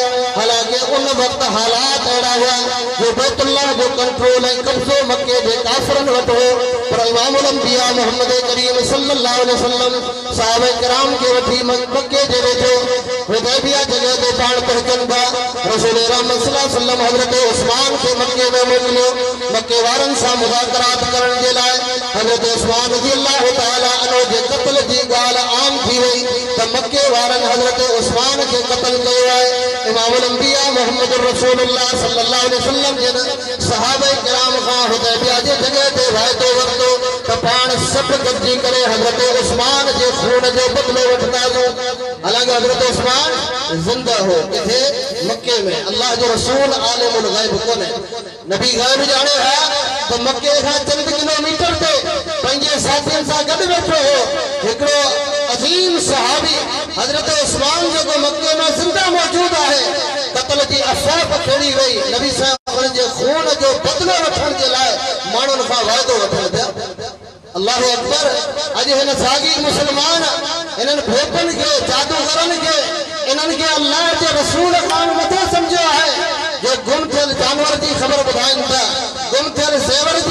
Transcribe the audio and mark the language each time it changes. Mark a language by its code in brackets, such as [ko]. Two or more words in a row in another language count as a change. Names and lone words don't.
[sd] हालांकि उन वक़्तु हालात अहिड़ा हुआ जो बैतुल्लाह जो कंट्रोल ऐं कब्ज़ो मके जे काफ़िरनि वटि हो, पर [ar] إمام الأنبياء [sd] मोहम्मद करीम [ar] صلى الله عليه وسلم [sd] सहाबा किराम खे वठी मके जे वेझो हुदैबिया जगह ते पाण पहुचनि था। रसूल रहमत [ar] صلى الله عليه وسلم [sd] हज़रत उस्मान खे मके में मोकिलियो मके वारनि सां मुज़ाकरात करण जे लाइ। हज़रत उस्मान [ar] رضي الله تعالى عنه [sd] जे क़त्ल जी ॻाल्हि आम थी वई त मके वारनि हज़रत उस्मान खे क़त्ल कयो आहे। [ar] إمام الأنبياء [sd] मोहम्मद [ar] رسول الله صلى الله عليه وسلم [sd] जिन सहाबा किराम खां हुदैबिया जे जगह ते वाइदो वरितो त पाण सभु गॾिजी करे हज़रत उस्मान जे खून जो बदिलो वठंदासीं। हालांकि हज़रत उस्मान ज़िंदा हो किथे? मक्के में। अल्लाह जो रसूल [ar] عالم الغيب [sd] कोन्हे, नबी ग़ैब ॼाणे हा त मक्के खां चंद किलोमीटर ते पंहिंजे साथियुनि सां गॾु वेठो हो हिकिड़ो अज़ीम सहाबी हज़रत उस्मान जेको मौजूद है कत्ल की अफ़वाह पखेड़ी वई नबी साहब उन जे खून जो बदलो वठण जे लाइ माण्हुनि खां वाइदो वठण पिया [ar] الله أكبر [sd] अॼु हिन साॻी मुस्लमान इन्हनि भोपनि खे जादूगरनि खे इन्हनि खे अल्लाह जे रसूल खां मथे सम्झो आहे जो गुम थियल जानवर जी ख़बर ॿुधाइनि था गुम थियल ज़ेवर जी